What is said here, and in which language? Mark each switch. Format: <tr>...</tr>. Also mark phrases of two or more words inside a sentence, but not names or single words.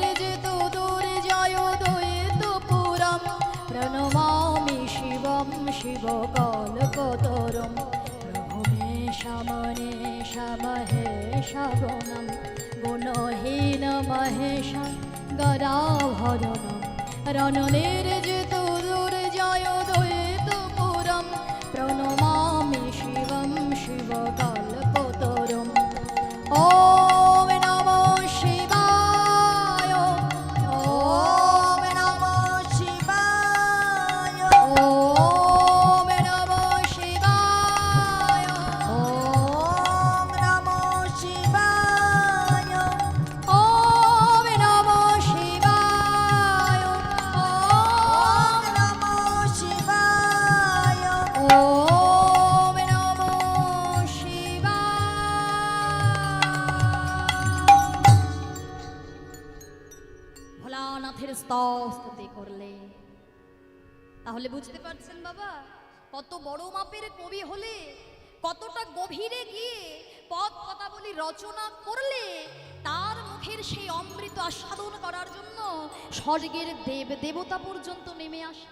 <sa>যেত দুর্জয় দৈত পুরম প্রণমামি শিবম শিবকল্পতরম প্রভু মেষ মহেশ মহেশ গণম গুণহীন মহেশ গরাভরণম রণনের যেত দুর্জয় দৈত পুরম প্রণমামি শিবম শিবকল্পতরম। ওম নমঃ শিবায়, ওম নমঃ শিবায়, ওম নমঃ শিবায়, ওম নমঃ শিবায়, ওম নমঃ শিবায়, ওম নমঃ শিবায়। ওম নমঃ শিবায়।</sa> <bn>ভোলানাথের স্তুতি করলে। তাহলে বুঝতে পারছেন বাবা, কত বড় মাপের কবি হলে, কতটা গভীরে গিয়ে পদ পদাবলী রচনা করলে তার মুখের সেই অমৃত আস্বাদন করার জন্য স্বর্গের দেব দেবতা পর্যন্ত নেমে আসে।</bn>